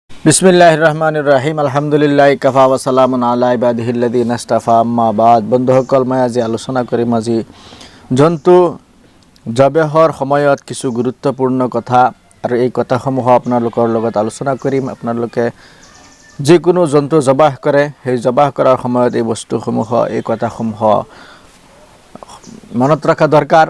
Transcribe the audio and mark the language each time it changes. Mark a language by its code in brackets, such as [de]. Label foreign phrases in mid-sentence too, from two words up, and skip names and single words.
[ar] بسم الله الرحمن الرحيم الحمد لله كفى وسلام على عباده الذين اصطفى أما بعد. [as] বন্ধুসকল, মই আজি আলোচনা কৰিম আজি জন্তু জবেহৰ সময়ত কিছু গুৰুত্বপূৰ্ণ কথা আৰু এই কথাসমূহ আপোনালোকৰ লগত আলোচনা কৰিম। আপোনালোকে যিকোনো জন্তু জবাহ কৰে, সেই জবাহ কৰাৰ সময়ত এই বস্তুসমূহ এই কথাসমূহ মনত ৰখা দৰকাৰ।